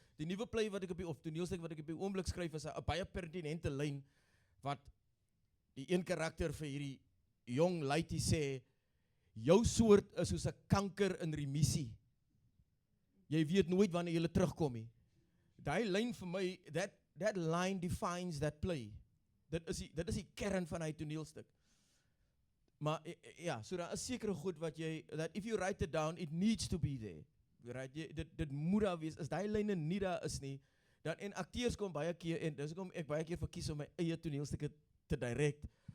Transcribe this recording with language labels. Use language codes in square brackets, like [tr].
[af] Die nuwe play wat ek of toneelstuk wat ek op die oomblik skryf, is 'n baie pertinente lyn, wat die een karakter vir hierdie jong lady sê, jou soort is soos 'n kanker in remissie. Jy weet nooit wanneer jy terugkom nie. Daai lyn vir my, [en] that line defines that play. [af] Dit is die kern van hy toneelstuk. Maar ja, so daar is sekere goed wat jy, [en] that if you write it down, it needs to be there. Right? [af] Dit moet daar wees. As daai lyne nie daar is nie, dan, en akteurs kom baie keer, en dis hoekom ek baie keer verkies om my eie toneelstukke te direct.